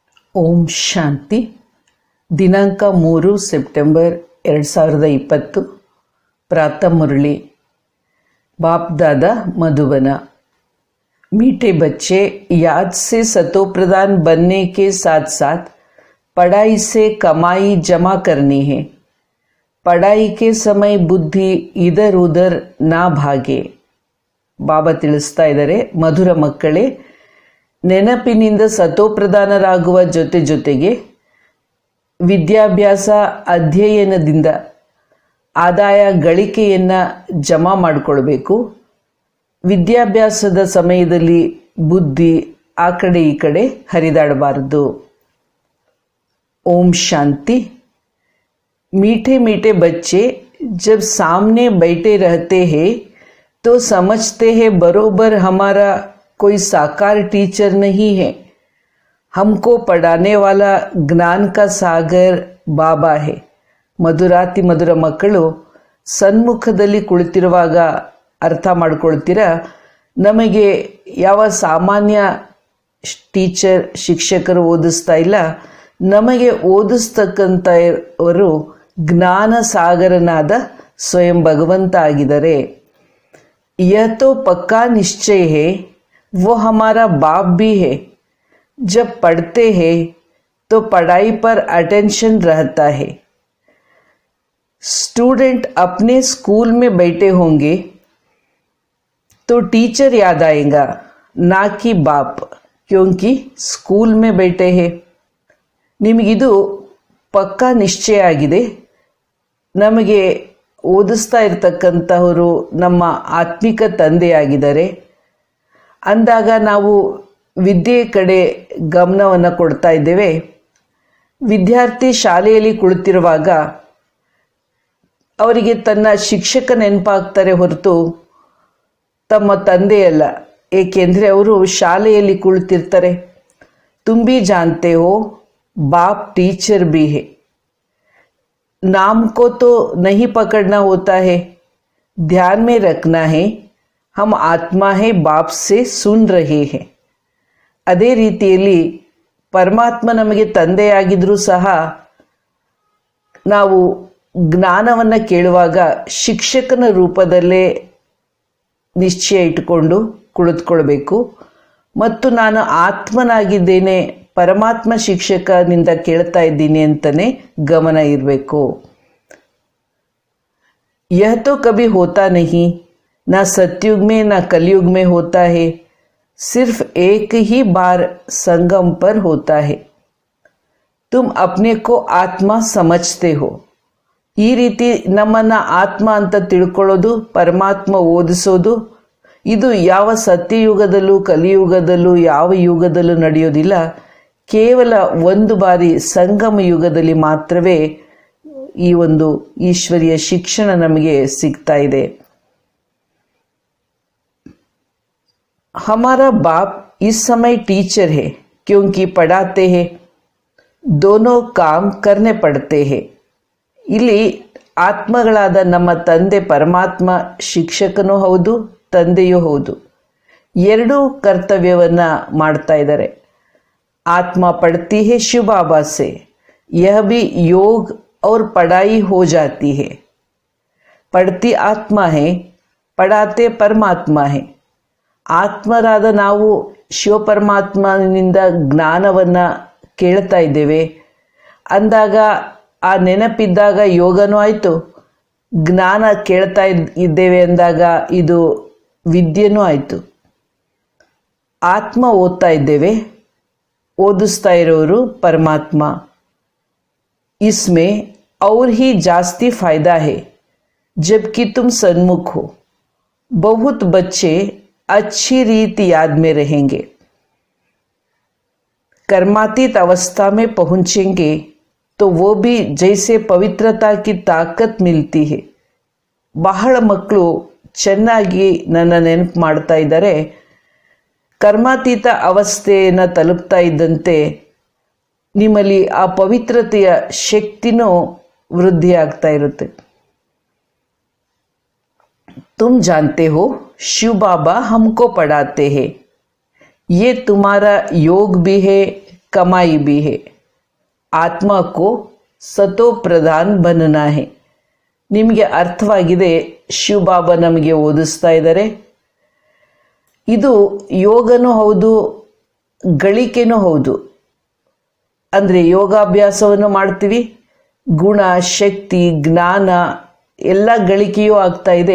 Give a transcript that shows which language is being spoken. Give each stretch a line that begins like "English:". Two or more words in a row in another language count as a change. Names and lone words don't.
Kannada: ಓಂ ಶಾಂತಿ. ದಿನಾಂಕ 3 ಸೆಪ್ಟೆಂಬರ್ 2020.
Hindi: प्रातः मुरली. बाप दादा मधुबन. मीठे बच्चे, याद से सतो प्रधान बनने के साथ साथ पढ़ाई से कमाई जमा करनी है. पढ़ाई के समय बुद्धि इधर उधर ना भागे.
Kannada: ಬಾಬಾ ತಿಳಿಸ್ತಾ ಇದ್ದಾರೆ, ಮಧುರ ಮಕ್ಕಳೇ, ನೆನಪಿನಿಂದ ಸತೋಪ್ರಧಾನರಾಗುವ ಜೊತೆಗೆ ವಿದ್ಯಾಭ್ಯಾಸ ಅಧ್ಯಯನದಿಂದ ಆದಾಯ ಗಳಿಕೆಯನ್ನು ಜಮಾ ಮಾಡಿಕೊಳ್ಬೇಕು. ವಿದ್ಯಾಭ್ಯಾಸದ ಸಮಯದಲ್ಲಿ ಬುದ್ಧಿ ಆ ಕಡೆ ಈ ಕಡೆ ಹರಿದಾಡಬಾರದು. ಓಂ ಶಾಂತಿ.
Hindi: मीठे मीठे बच्चे जब सामने बैठे रहते हैं तो समझते हैं बरोबर हमारा कोई साकार टीचर नहीं है. हमको पढ़ाने वाला ज्ञान का सागर बाबा है.
Kannada: ಮಧುರಾತಿ ಮಧುರ ಮಕ್ಕಳು ಸನ್ಮುಖದಲ್ಲಿ ಕುಳಿತಿರುವಾಗ ಅರ್ಥ ಮಾಡ್ಕೊಳ್ತೀರಾ, ನಮಗೆ ಯಾವ ಸಾಮಾನ್ಯ ಟೀಚರ್ ಶಿಕ್ಷಕರು ಓದಿಸ್ತಾ ಇಲ್ಲ, ನಮಗೆ ಓದಿಸ್ತಕ್ಕಂಥವರು ಜ್ಞಾನ ಸಾಗರನಾದ ಸ್ವಯಂ ಭಗವಂತ ಆಗಿದ್ದಾರೆ.
Hindi: यह तो पक्का निश्चय है, वो हमारा बाप भी है. जब पढ़ते हैं तो पढ़ाई पर अटेंशन रहता है. स्टूडेंट अपने स्कूल में बैठे होंगे तो टीचर याद आएगा, ना कि बाप, क्योंकि स्कूल में बैठे हैं.
Kannada: ನಿಮಗಿದು ಪಕ್ಕಾ ನಿಶ್ಚಯ ಆಗಿದೆ. ನಮಗೆ ಓದಿಸ್ತಾ ಇರತಕ್ಕಂಥವರು ನಮ್ಮ ಆತ್ಮಿಕ ತಂದೆಯಾಗಿದ್ದಾರೆ ಅಂದಾಗ ನಾವು ವಿದ್ಯೆ ಕಡೆ ಗಮನವನ್ನು ಕೊಡ್ತಾ ಇದ್ದೇವೆ. ವಿದ್ಯಾರ್ಥಿ ಶಾಲೆಯಲ್ಲಿ ಕುಳಿತಿರುವಾಗ ಅವರಿಗೆ ತನ್ನ ಶಿಕ್ಷಕ ನೆನಪಾಗ್ತಾರೆ ಹೊರತು ತಮ್ಮ ತಂದೆಯಲ್ಲ. ಏಕೆಂದರೆ ಅವರು ಶಾಲೆಯಲ್ಲಿ ಕುಳಿತಿರ್ತಾರೆ.
Hindi: तुम भी जानते हो बाप टीचर भी है. नाम को तो नहीं पकड़ना होता है, ध्यान में रखना है हम आत्मा है, बाप से सुन रहे हैं.
Kannada: ಅದೇ ರೀತಿಯಲ್ಲಿ ಪರಮಾತ್ಮ ನಮಗೆ ತಂದೆಯಾಗಿದ್ರೂ ಸಹ ನಾವು ಜ್ಞಾನವನ್ನು ಕೇಳುವಾಗ ಶಿಕ್ಷಕನ ರೂಪದಲ್ಲೇ ನಿಶ್ಚಯ ಇಟ್ಟುಕೊಂಡು ಕುಳಿತುಕೊಳ್ಬೇಕು. ಮತ್ತು ನಾನು ಆತ್ಮನಾಗಿದ್ದೇನೆ, ಪರಮಾತ್ಮ ಶಿಕ್ಷಕನಿಂದ ಕೇಳ್ತಾ ಇದ್ದೀನಿ ಅಂತಲೇ ಗಮನ ಇರಬೇಕು.
Hindi: यह तो कभी होता नहीं, ना सतयुग में ना कलयुग में होता है, सिर्फ एक ही बार संगम पर होता है. तुम अपने को आत्मा समझते हो.
Kannada: ಈ ರೀತಿ ನಮ್ಮನ್ನು ಆತ್ಮ ಅಂತ ತಿಳ್ಕೊಳ್ಳೋದು, ಪರಮಾತ್ಮ ಓದಿಸೋದು, ಇದು ಯಾವ ಸತ್ಯಯುಗದಲ್ಲೂ ಕಲಿಯುಗದಲ್ಲೂ ಯಾವ ಯುಗದಲ್ಲೂ ನಡೆಯೋದಿಲ್ಲ. ಕೇವಲ ಒಂದು ಬಾರಿ ಸಂಗಮ ಯುಗದಲ್ಲಿ ಮಾತ್ರವೇ ಈ ಒಂದು ಈಶ್ವರಿಯ ಶಿಕ್ಷಣ ನಮಗೆ ಸಿಗ್ತಾ ಇದೆ.
Hindi: हमारा बाप इस समय टीचर है क्योंकि पढ़ाते हैं, दोनों काम करने पड़ते हैं.
Kannada: ಇಲ್ಲಿ ಆತ್ಮಗಳಾದ ನಮ್ಮ ತಂದೆ ಪರಮಾತ್ಮ ಶಿಕ್ಷಕನೂ ಹೌದು, ತಂದೆಯೂ ಹೌದು. ಎರಡೂ ಕರ್ತವ್ಯವನ್ನು ಮಾಡ್ತಾ ಇದ್ದಾರೆ.
Hindi: आत्मा पढ़ती है शिव बाबा से, यह भी योग और पढ़ाई हो जाती है. पढ़ती आत्मा है, पढ़ाते परमात्मा है.
Kannada: ಆತ್ಮರಾದ ನಾವು ಶಿವ ಪರಮಾತ್ಮನಿಂದ ಜ್ಞಾನವನ್ನು ಕೇಳ್ತಾ ಇದ್ದೇವೆ ಅಂದಾಗ ಆ ನೆನಪಿದ್ದಾಗ ಯೋಗನೂ ಆಯಿತು, ಜ್ಞಾನ ಕೇಳ್ತಾ ಇದ್ದೇವೆ ಅಂದಾಗ ಇದು ವಿದ್ಯೆನೂ ಆಯಿತು. ಆತ್ಮ ಓದ್ತಾ ಇದ್ದೇವೆ, ಓದಿಸ್ತಾ ಇರೋರು ಪರಮಾತ್ಮ.
Hindi: इसमें और ही जास्ती फायदा है जबकि तुम सन्मुख हो. बहुत बच्चे अच्छी रीति याद में रहेंगे. कर्मातीत अवस्था में पहुंचेंगे तो वो भी जैसे पवित्रता की ताकत मिलती है.
Kannada: ಬಹಳ ಮಕ್ಕಳು ಚೆನ್ನಾಗಿ ನನ್ನ ನೆನಪು ಮಾಡ್ತಾ ಇದ್ದಾರೆ. ಕರ್ಮಾತೀತ ಅವಸ್ಥೆಯನ್ನು ತಲುಪ್ತಾ ಇದ್ದಂತೆ ನಿಮ್ಮಲ್ಲಿ ಆ ಪವಿತ್ರತೆಯ ಶಕ್ತಿನೂ ವೃದ್ಧಿಯಾಗ್ತಾ ಇರುತ್ತೆ.
Hindi: तुम जानते हो शिव बाबा हमको पढ़ाते हैं, ये तुम्हारा योग भी है, कमाई भी है। आत्मा को सतो प्रधान बनना है.
Kannada: ನಿಮಗೆ ಅರ್ಥವಾಗಿದೆ? ಶಿವಬಾಬಾ ನಮಗೆ ಓದಿಸ್ತಾ ಇದ್ದಾರೆ. ಇದು ಯೋಗನೂ ಹೌದು, ಗಳಿಕೆನೂ ಹೌದು. ಅಂದರೆ ಯೋಗಾಭ್ಯಾಸವನ್ನು ಮಾಡ್ತೀವಿ, ಗುಣ, ಶಕ್ತಿ, ಜ್ಞಾನ ಎಲ್ಲ ಗಳಿಕೆಯೂ ಆಗ್ತಾ ಇದೆ.